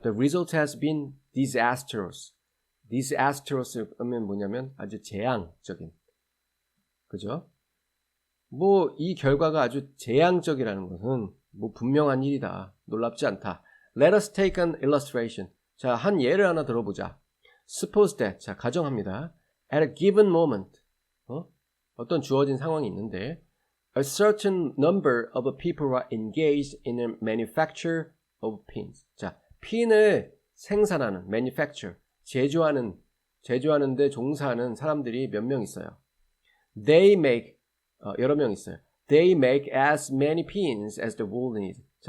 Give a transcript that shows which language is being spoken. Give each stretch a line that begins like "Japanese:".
English: The result has been disastrous.
Korean: disastrous 하면 뭐냐면 아주 재앙적인. 그죠? 이 결과가 아주 재앙적이라는 것은 분명한 일이다. 놀랍지 않다.
English: Let us take an illustration.
Korean: 한 예를 하나 들어보자.
English: Suppose that.
Korean: 가정합니다.
English: At a given moment.
Korean: 어떤 주어진 상황이 있는데
English: a certain number of people are engaged in a manufacture of pins.
Korean: 핀을 생산하는 manufacture, 제조하는데 종사하는 사람들이 몇 명 있어요.
English: They make
Korean: 여러 명 있어요.
English: They make as many pins as the world needs.